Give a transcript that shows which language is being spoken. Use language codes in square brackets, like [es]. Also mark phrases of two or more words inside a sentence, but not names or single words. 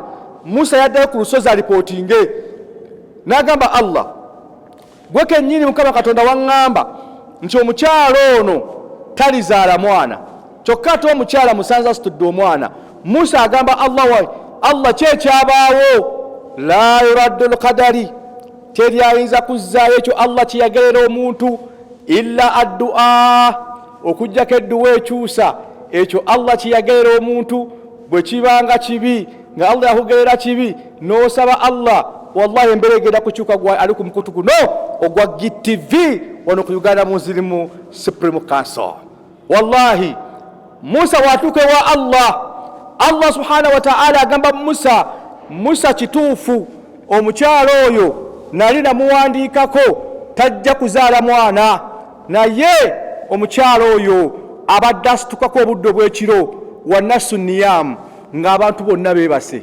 [lg] Musa yaddayo ku lusozi alipootinge n'agamba Allah, gwe kennyini Mukama Katonda waŋŋamba nti omukyala ono talizaala mwana, kyokka ate omukyala musanze asitudde omwana. Musa agamba Allah we, Allah kyekyabaawo. [ar] لا يرد القدر, [lg] teri ayinza kuzzaayo ekyo Allah kyeyagerera omuntu [ar] إلا الدعاء, [lg] okujjako edduwa ekyusa ekyo Allah kyeyagerera omuntu. Bwe kibanga kibi nga Allah yakugerera kibi n'osaba Allah, wallahi embeera egenda kukyuka. Gwa ali ku mukutu guno ogwa GTV wano ku Uganda Muslim Supreme Council. Wallahi Musa watuuka ewa Allah, [ar] الله سبحانه وتعالى [lg] agamba Musa kituufu omukyalo oyo nali namuwandiikako tajja kuzaala mwana, naye omukyalo oyo abadde asitukako obudde obw'ekiro [ar] والناس نيام [lg] ng'abantu bonna beebase.